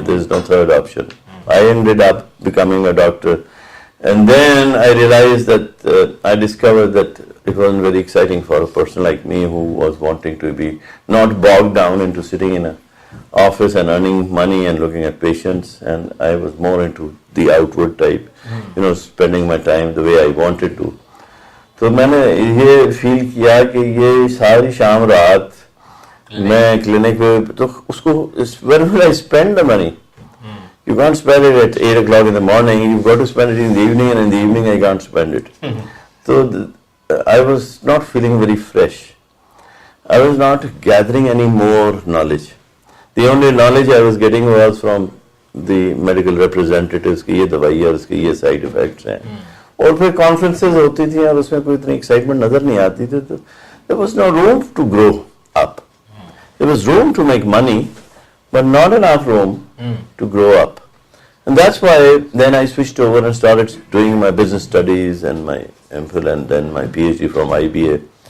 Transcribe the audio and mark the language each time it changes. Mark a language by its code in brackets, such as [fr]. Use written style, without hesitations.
[en] There is no third option. I ended up becoming a doctor, and then I realized that I discovered that it wasn't very exciting for a person like me who was wanting to be not bogged down into sitting in an office and earning money and looking at patients, and I was more into the outward type, spending my time the way I wanted to. [hi] तो मैंने ये feel किया कि ये सारी शाम रात मैं क्लिनिक पे तो उसको [en] when will I spend the money? You can't spend it at 8 o'clock in the morning. You've got to spend it in the evening, and in the evening I can't spend it. So I was not feeling very fresh. I was not gathering any more knowledge. The only knowledge I was getting was from the medical representatives [hi] कि ये दवाई है और इसके ये side effects हैं. और फिर conferences होती थी और उसमें कोई इतनी excitement नजर नहीं आती थी. [en] तो there was no room to grow up. There was room to make money, but not enough room to grow up. And that's why then I switched over and started doing my business studies and my MPhil and then my PhD from IBA.